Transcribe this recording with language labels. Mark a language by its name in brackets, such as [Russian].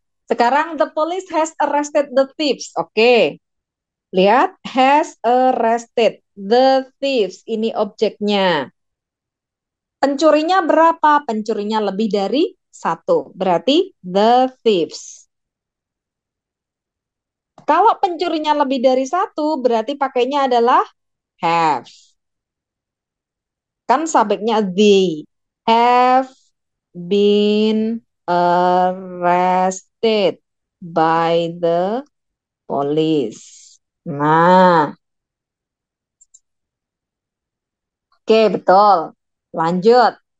[Indonesian] Sekarang [English] the police has arrested the thieves. Oke. [Indonesian] Lihat, [English] has arrested the thieves. [Indonesian] Ini objeknya. Pencurinya berapa? Pencurinya lebih dari satu. Berarti the thieves. Kalau pencurinya lebih dari satu, berarti pakainya adalah have. Kan subjeknya [English] they have been arrested by the police. [Indonesian] Nah, oke betul. Lanjut.